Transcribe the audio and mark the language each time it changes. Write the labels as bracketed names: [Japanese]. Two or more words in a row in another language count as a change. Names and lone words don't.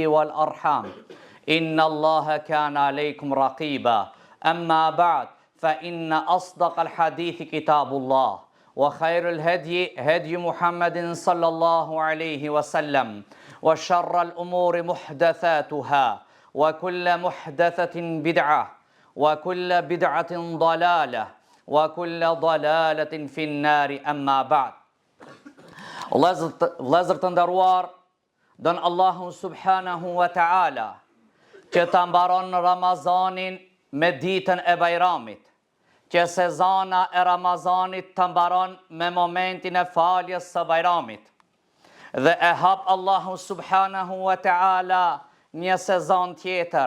[Arabic] والأرحام إن الله كان عليكم رقيبا أما بعد فإن أصدق الحديث كتاب الله وخير الهدي هدي محمد صلى الله عليه وسلم وشر الأمور محدثاتها وكل محدثة بدعة وكل بدعة ضلالة وكل ضلالة في النار أما بعد [Albanian] Vëllezër të nderuar, don Allahu [Arabic] سبحانه وتعالى [Albanian] që ta mbaron Ramazanin me ditën e Bajramit, që sezona e Ramazanit të mbaron me momentin e faljes së Bajramit, dhe e hap Allahu [Arabic] سبحانه وتعالى [Albanian] një sezon tjetër.